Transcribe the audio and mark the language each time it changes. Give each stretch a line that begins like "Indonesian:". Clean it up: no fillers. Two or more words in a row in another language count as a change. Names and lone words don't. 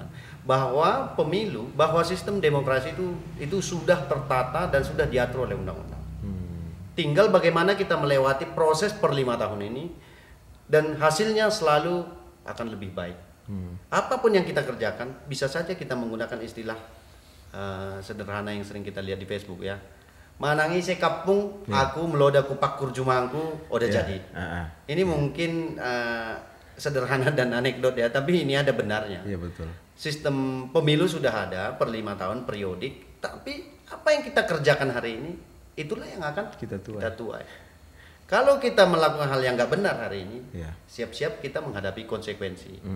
Indonesian: Bahwa pemilu, bahwa sistem demokrasi itu sudah tertata dan sudah diatur oleh undang-undang. Tinggal bagaimana kita melewati proses per 5 tahun ini, dan hasilnya selalu akan lebih baik. Apapun yang kita kerjakan, bisa saja kita menggunakan istilah sederhana yang sering kita lihat di Facebook ya.
Batak Karo: Manangi se kapung, aku meloda kupak kurjumangku,
Indonesian: udah jadi. Ini mungkin sederhana dan anekdot ya, tapi ini ada benarnya. Iya betul. Sistem pemilu sudah ada per 5 tahun periodik, tapi apa yang kita kerjakan hari ini, itulah yang akan kita tuai. Kalau kita melakukan hal yang nggak benar hari ini, siap-siap kita menghadapi konsekuensi.